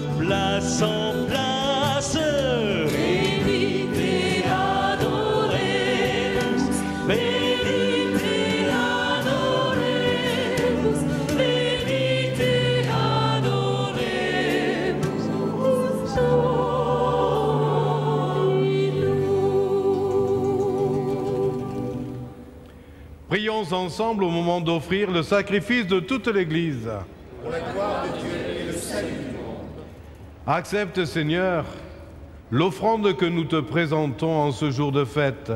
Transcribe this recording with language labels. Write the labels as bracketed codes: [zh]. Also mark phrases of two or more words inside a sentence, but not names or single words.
[fr] place en place. [la] Benite et adoremus, benite et adoremus, benite et adoremus, [fr] Prions ensemble au moment d'offrir le sacrifice de toute l'Église. Pour la gloire de Dieu et le salut du monde. Accepte, Seigneur, l'offrande que nous te présentons en ce jour de fête.